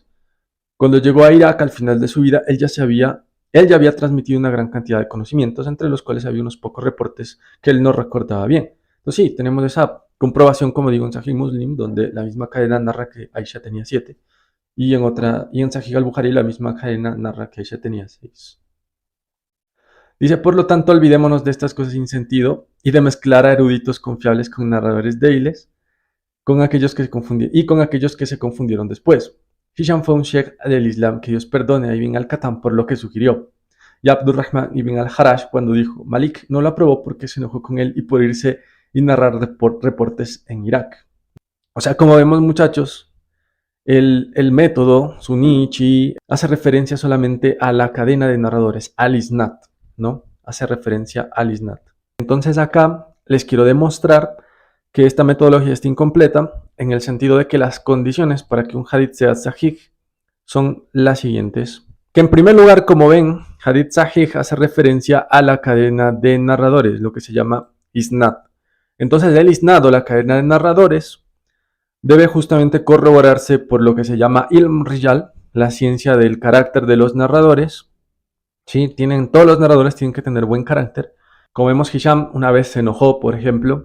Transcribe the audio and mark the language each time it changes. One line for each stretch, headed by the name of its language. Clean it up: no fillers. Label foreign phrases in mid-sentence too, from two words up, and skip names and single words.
Spanish: Cuando llegó a Irak al final de su vida, él ya había transmitido una gran cantidad de conocimientos, entre los cuales había unos pocos reportes que él no recordaba bien. Entonces sí, tenemos esa comprobación, como digo, en Sahih Muslim, donde la misma cadena narra que Aisha tenía 7, y en Sahih al-Bukhari la misma cadena narra que Aisha tenía 6. Dice, por lo tanto, olvidémonos de estas cosas sin sentido y de mezclar a eruditos confiables con narradores débiles, con aquellos que se confundieron después. Hisham fue un sheikh del Islam, que Dios perdone a Ibn al-Qattan por lo que sugirió. Y Abdurrahman ibn al-Harash cuando dijo, Malik no lo aprobó porque se enojó con él y por irse y narrar reportes en Irak. O sea, como vemos, muchachos, el método suní chií hace referencia solamente a la cadena de narradores, al-Isnad, ¿no? Hace referencia al Isnad. Entonces acá les quiero demostrar que esta metodología está incompleta en el sentido de que las condiciones para que un hadith sea sahih son las siguientes. Que en primer lugar, como ven,
Arabic: حديث صحيح
Spanish: hace referencia a la cadena de narradores, lo que se llama Isnad. Entonces el Isnad o la cadena de narradores debe justamente corroborarse por lo que se llama
Arabic: علم رجال,
Spanish: la ciencia del carácter de los narradores. ¿Sí? Todos los narradores tienen que tener buen carácter. Como vemos, Hisham una vez se enojó, por ejemplo.